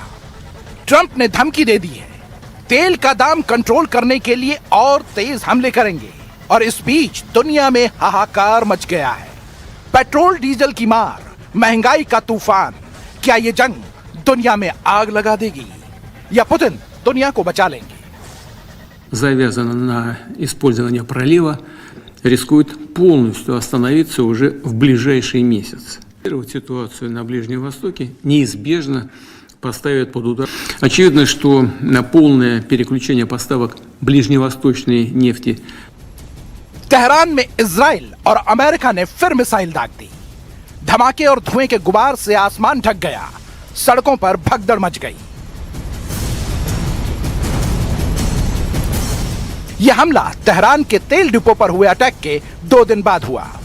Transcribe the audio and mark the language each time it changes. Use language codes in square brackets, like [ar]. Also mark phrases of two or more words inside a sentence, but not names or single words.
[hi] ट्रंप ने धमकी दे दी है, तेल का दाम कंट्रोल करने के लिए और तेज हमले करेंगे। और इस बीच दुनिया में हाहाकार मच गया है, पेट्रोल डीजल की मार, महंगाई का तूफान। क्या यह जंग दुनिया में आग लगा देगी या पुतिन दुनिया को बचा लेंगे? [ru] Завязано на использование пролива, рискует полностью остановиться уже в ближайшие месяцы. Ситуацию на Ближнем Востоке неизбежно поставят под удар. Очевидно, что на полное переключение поставок ближневосточной нефти. [hi] तेहरान में इजराइल और अमेरिका ने फिर मिसाइल दाग दी। धमाके और धुएं के गुबार से आसमान ढक गया, सड़कों पर भगदड़ मच गई। यह हमला तेहरान के तेल डिपो पर हुए अटैक के 2 दिन बाद हुआ।